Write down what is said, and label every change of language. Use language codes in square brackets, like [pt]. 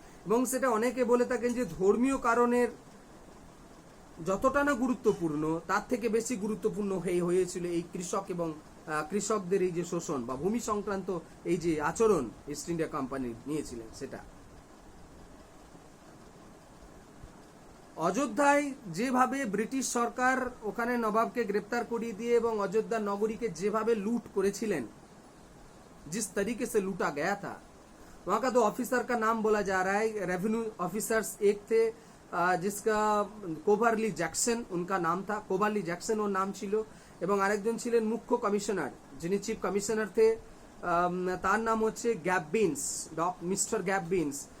[bn] এবং সেটা অনেকে বলে থাকেন যে ধর্মীয় কারণের যতটা না গুরুত্বপূর্ণ তার থেকে বেশি গুরুত্বপূর্ণ হয়েছিল এই কৃষক এবং কৃষকদের এই যে শোষণ বা ভূমি সংক্রান্ত এই যে আচরণ ইস্ট ইন্ডিয়া কোম্পানি নিয়েছিলেন সেটা। অযোধ্যায় যেভাবে ব্রিটিশ সরকার ওখানে নবাবকে গ্রেপ্তার করিয়ে দিয়ে এবং অযোধ্যা নগরীকে যেভাবে लूट করেছিলেন, [hi] जिस तरीके से लूटा गया था, वहां का 2 ऑफिसर का नाम बोला जा रहा है। रेवेन्यू ऑफिसर्स एक थे जिसका कोबारली जैक्सन उनका नाम था, कोबारली जैक्सन [bn] ওর নাম ছিল। এবং আরেকজন ছিলেন মুখ্য কমিশনার, যিনি চিফ কমিশনার থে, তার নাম হচ্ছে গ্যাববিন্স, মিস্টার গ্যাববিন্স।